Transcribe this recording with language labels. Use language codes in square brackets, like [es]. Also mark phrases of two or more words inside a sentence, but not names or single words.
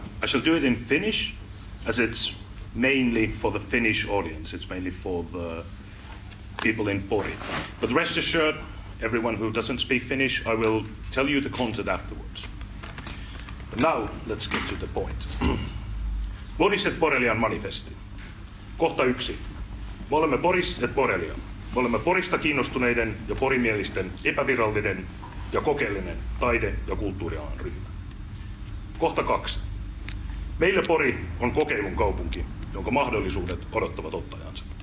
[en] I shall do it in Finnish, as it's mainly for the Finnish audience. It's mainly for the people in Pori. But rest assured, everyone who doesn't speak Finnish, I will tell you the content afterwards. But now, let's get to the point. [fi] Poris et Borelian manifesti. Kohta 1. Me olemme Poris et Borelia. Me olemme Porista kiinnostuneiden ja porimielisten epävirallinen ja kokeellinen taide- ja kulttuurialan ryhmä. Kohta 2. Meille Pori on kokeilun kaupunki, jonka mahdollisuudet odottavat ottajansa.